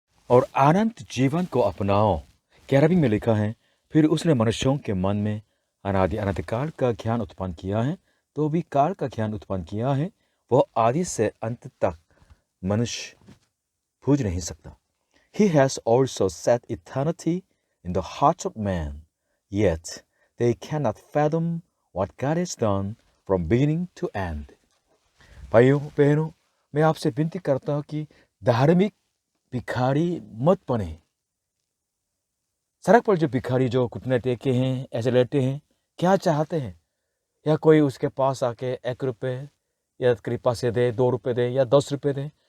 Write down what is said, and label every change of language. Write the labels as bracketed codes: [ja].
[hi] और अनंत जीवन को अपनाओ। 11वीं में लिखा है, फिर उसने मनुष्यों के मन में अनादि अनंत काल का ज्ञान उत्पन्न किया है। तो भी काल का ज्ञान उत्पन्न किया है, वह आदि से अंत तक मनुष्य बूझ नहीं सकता। [en] He has also set eternity in the hearts of man, yet they cannot fathom what God has done from beginning to end. [hi] भाइयों बहनों, मैं आपसे विनती करता हूँ कि धार्मिक भिखारी मत बने। सड़क पर जो भिखारी जो घुटने टेके हैं, ऐसे लेटे हैं, क्या चाहते हैं? या कोई उसके पास आके 1 रुपये या कृपा से दे, 2 रुपये दे या 10 रुपये दे।